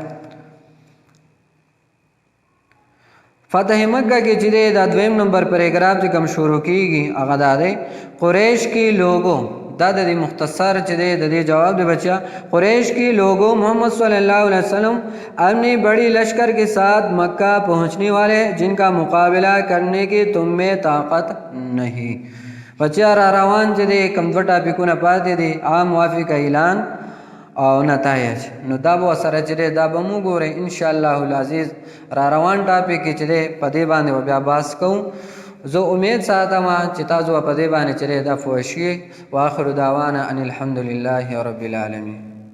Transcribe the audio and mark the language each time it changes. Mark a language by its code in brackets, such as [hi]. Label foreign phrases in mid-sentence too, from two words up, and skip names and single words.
[ps] فتح مکہ کې چې دا دویم نمبر پیراګراف چې کوم شروع کیږي هغه دا دی [ur] قریش کے لوگوں [ps] دا د مختصر چې د دې جواب دی بچا. [ur] قریش کے لوگوں محمد [ar] صلی اللہ علیہ وسلم [ur] اپنی بڑی لشکر کے ساتھ مکہ پہنچنے والے جن کا مقابلہ کرنے کی تم میں طاقت نہیں. [ps] بچا را روان چې کوم دوه ټاپکونه پاتې دي عام موافق اعلان او نتایج نو دا به سره چې دا به مو ګورئ [ar] ان شاء الله العزیز. [ps] را روان ټاپک چې په دې باندې بیا باس کوم. زه امید ساتم چې تاسو په دې باندې چې دا پوه شئ. [ar] واخر دعوانا ان الحمد لله رب العالمین.